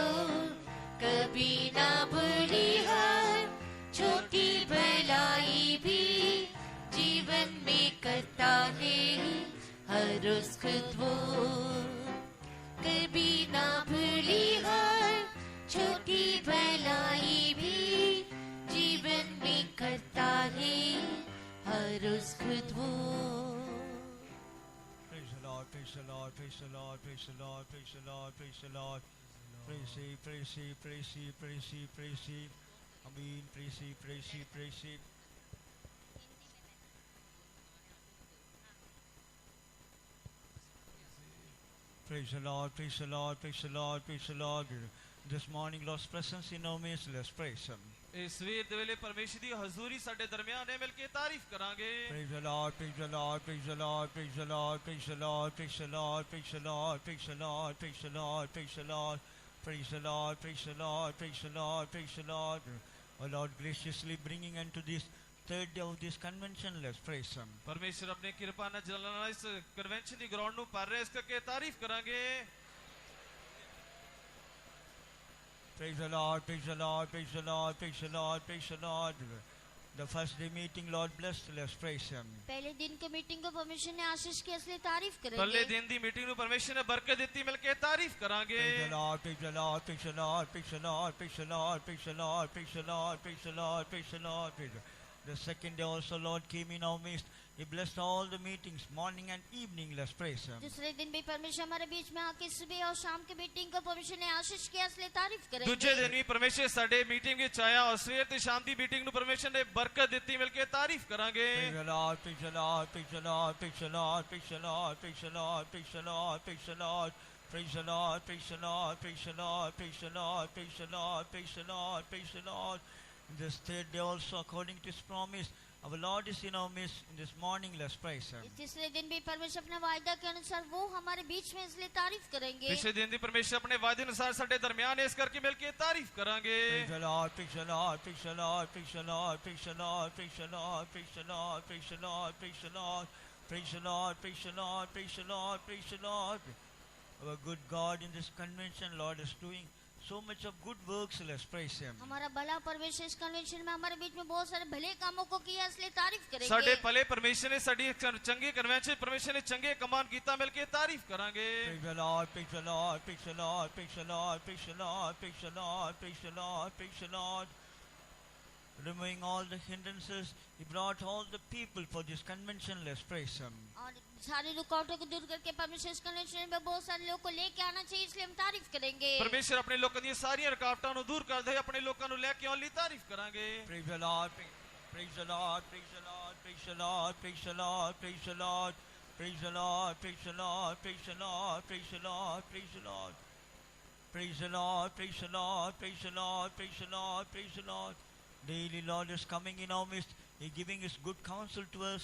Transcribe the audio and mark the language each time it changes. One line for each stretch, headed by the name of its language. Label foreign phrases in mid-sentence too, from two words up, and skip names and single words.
Hindi: कभी ना भूली हर छोटी भलाई भी जीवन में करता है हर रोज खुद वो। कभी ना भूली हर छोटी भलाई भी जीवन में करता है हर रोज खुद वो।
English: Praise the Lord, praise the Lord, praise the Lord, praise the Lord, praise the Lord, praise the Lord. Praise Him, praise Him, praise Him, praise Him, praise Him. Amen. Praise Him, praise Him, praise Him. Praise the Lord, praise the Lord, praise the Lord, praise the Lord. This morning, Lord's presence in our midst, let's praise Him.
Punjabi: ਇਸ ਸਵੇਰ ਦੇ ਵੇਲੇ ਪਰਮੇਸ਼ਰ ਦੀ ਹਜ਼ੂਰੀ ਸਾਡੇ ਦਰਮਿਆਨ ਹੈ, ਮਿਲ ਕੇ ਤਾਰੀਫ ਕਰਾਂਗੇ।
English: Praise the Lord, praise the Lord, praise the Lord, praise the Lord, praise the Lord, praise the Lord, praise the Lord, praise the Lord, praise the Lord, praise the Lord, praise the Lord, praise the Lord, praise the Lord, praise the Lord. O Lord, graciously bringing unto this third day of this convention, let's praise Him.
Punjabi: ਪਰਮੇਸ਼ਰ ਆਪਣੇ ਕਿਰਪਾ ਨਾਲ ਜਲਾਣਾ ਇਸ ਕਨਵੈਨਸ਼ਨ ਦੀ ਗਰਾਊਂਡ ਨੂੰ ਭਰ ਰਿਹਾ, ਇਸ ਕਰਕੇ ਤਾਰੀਫ ਕਰਾਂਗੇ।
English: Praise the Lord, praise the Lord, praise the Lord, praise the Lord, praise the Lord. The first day meeting, Lord blessed, let's praise Him.
Hindi: पहले दिन के मीटिंग को परमेश्वर ने आशीष की इसलिए तारीफ करेंगे।
Punjabi: ਪਹਿਲੇ ਦਿਨ ਦੀ ਮੀਟਿੰਗ ਨੂੰ ਪਰਮੇਸ਼ਰ ਨੇ ਬਰਕਤ ਦਿੱਤੀ, ਮਿਲ ਕੇ ਤਾਰੀਫ ਕਰਾਂਗੇ।
English: Praise the Lord, praise the Lord, praise the Lord, praise the Lord, praise the Lord, praise the Lord, praise the Lord, praise the Lord, praise the Lord, praise the Lord. The second day also, Lord came in our midst. He blessed all the meetings, morning and evening. Let's praise Him.
Hindi: दूसरे दिन भी परमेश्वर हमारे बीच में आके सुबह और शाम के मीटिंग को परमेश्वर ने आशीष किया इसलिए तारीफ करेंगे।
Punjabi: ਦੂਜੇ ਦਿਨ ਵੀ ਪਰਮੇਸ਼ਰ ਸਾਡੇ ਮੀਟਿੰਗ ਵਿੱਚ ਆਇਆ ਔਰ ਸਵੇਰ ਤੇ ਸ਼ਾਮ ਦੀ ਮੀਟਿੰਗ ਨੂੰ ਪਰਮੇਸ਼ਰ ਨੇ ਬਰਕਤ ਦਿੱਤੀ, ਮਿਲ ਕੇ ਤਾਰੀਫ ਕਰਾਂਗੇ।
English: Praise the Lord, praise the Lord, praise the Lord, praise the Lord, praise the Lord, praise the Lord, praise the Lord, praise the Lord, praise the Lord, praise the Lord, praise the Lord, praise the Lord, praise the Lord, praise the Lord, praise the Lord. This third day also, according to His promise, our Lord is in our midst. In this morning, let's praise Him.
Hindi: इस तीसरे दिन भी परमेश्वर अपने वायदा के अनुसार वो हमारे बीच में इसलिए तारीफ करेंगे।
Punjabi: ਪਿਛਲੇ ਦਿਨ ਦੀ ਪਰਮੇਸ਼ਰ ਆਪਣੇ ਵਾਅਦੇ ਅਨੁਸਾਰ ਸਾਡੇ ਦਰਮਿਆਨ ਹੈ, ਇਸ ਕਰਕੇ ਮਿਲ ਕੇ ਤਾਰੀਫ ਕਰਾਂਗੇ।
English: Praise the Lord, praise the Lord, praise the Lord, praise the Lord, praise the Lord, praise the Lord, praise the Lord, praise the Lord, praise the Lord, praise the Lord, praise the Lord, praise the Lord, praise the Lord. Our good God in this convention, Lord, is doing so much of good works. Let's praise Him.
Hindi: हमारा भला परमेश्वर इस कन्वेंशन में हमारे बीच में बहुत सारे भले कामों को किया इसलिए तारीफ करेंगे।
Punjabi: ਸਾਡੇ ਭਲੇ ਪਰਮੇਸ਼ਰ ਨੇ ਸਾਡੀ ਚੰਗੇ ਕਨਵੈਨਸ਼ਨ ਪਰਮੇਸ਼ਰ ਨੇ ਚੰਗੇ ਕਮਾਨ ਕੀਤਾ, ਮਿਲ ਕੇ ਤਾਰੀਫ ਕਰਾਂਗੇ।
English: Praise the Lord, praise the Lord, praise the Lord, praise the Lord, praise the Lord, praise the Lord, praise the Lord, praise the Lord. Removing all the hindrances, He brought all the people for this convention. Let's praise Him.
Hindi: और सारी रुकावटों को दूर करके परमेश्वर इस कन्वेंशन में बहुत सारे लोगों को लेके आना चाहिए इसलिए हम तारीफ करेंगे।
Punjabi: ਪਰਮੇਸ਼ਰ ਆਪਣੇ ਲੋਕਾਂ ਦੀਆਂ ਸਾਰੀਆਂ ਰੁਕਾਵਟਾਂ ਨੂੰ ਦੂਰ ਕਰਦੇ ਹੋਏ ਆਪਣੇ ਲੋਕਾਂ ਨੂੰ ਲੈ ਕੇ ਆਉਣ ਲਈ ਤਾਰੀਫ ਕਰਾਂਗੇ।
English: Praise the Lord, praise the Lord, praise the Lord, praise the Lord, praise the Lord, praise the Lord, praise the Lord, praise the Lord, praise the Lord, praise the Lord, praise the Lord, praise the Lord, praise the Lord, praise the Lord, praise the Lord, praise the Lord. Daily Lord is coming in our midst. He giving His good counsel to us.